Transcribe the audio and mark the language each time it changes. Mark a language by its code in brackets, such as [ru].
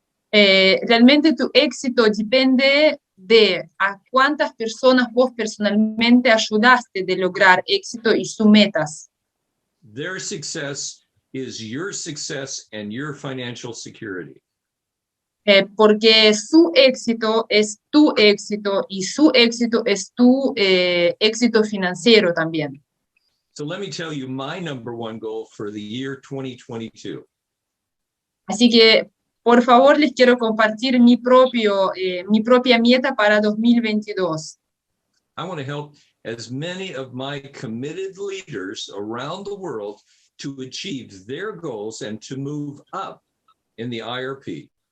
[es] Realmente tu éxito depende de a cuántas personas vos personalmente ayudaste de lograr éxito y sus metas. [en] Their success is your success and your financial security. [es] Porque su éxito es tu éxito y su éxito es tu éxito financiero también. [en] So let me tell you my number one goal for the year 2022. [es] Así que, por favor, les quiero compartir mi propia meta para 2022. [en] I want to help as many of my committed leaders around the world to achieve their goals and to move up in the IRP.